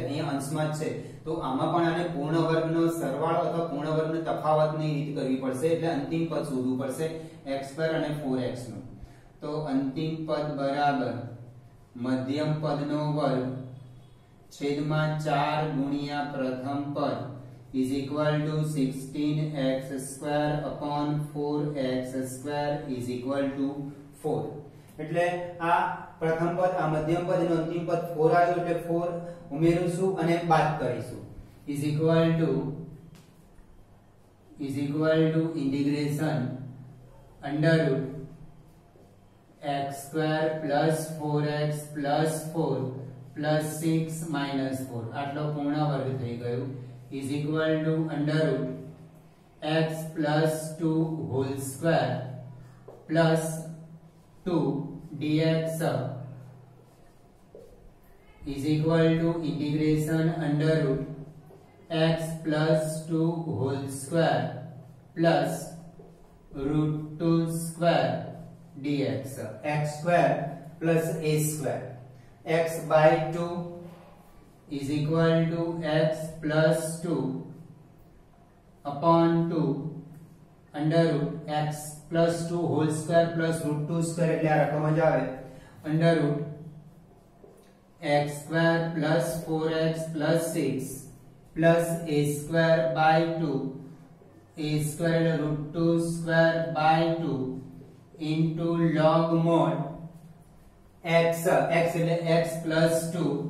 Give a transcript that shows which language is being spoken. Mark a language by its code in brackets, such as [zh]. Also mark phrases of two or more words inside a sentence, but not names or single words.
[gu] અહીંયા અંશમાં જ છે તો આમાં પણ આને પૂર્ણ વર્ગનો સરવાળો અથવા પૂર્ણ વર્ગનો તફાવતની રીત કરવી પડશે. એટલે અંતિમ પદ શોધવું પડશે x2 અને 4x નું. તો અંતિમ પદ બરાબર મધ્યમ પદનો વર્ગ છેદમાં 4 ગુણ્યા પ્રથમ પદ [en] is equal to 16x square upon 4x square is equal to 4. [gu] એટલે આ પ્રથમ પદ આ મધ્યમ પદ અને અંતિમ પદ 4 આવ્યું એટલે 4 ઉમેરીશું અને બાદ કરીશું is [en] equal to integration under root x square plus 4x plus 4 plus 6 minus 4 આટલો પૂર્ણ વર્ગ થઈ ગયો is equal to under root x plus 2 whole square plus 2 dx is equal to integration under root x plus 2 whole square plus root 2 square dx. x square plus a square. x by 2 is equal to x plus 2 upon 2 under root x plus 2 whole square plus root 2 square [gu] એટલે આ રકમ જ આવે [en] under root x square plus 4x plus 6 plus a square by 2 a square એટલે root 2 square by 2 into log mod x એટલે x plus 2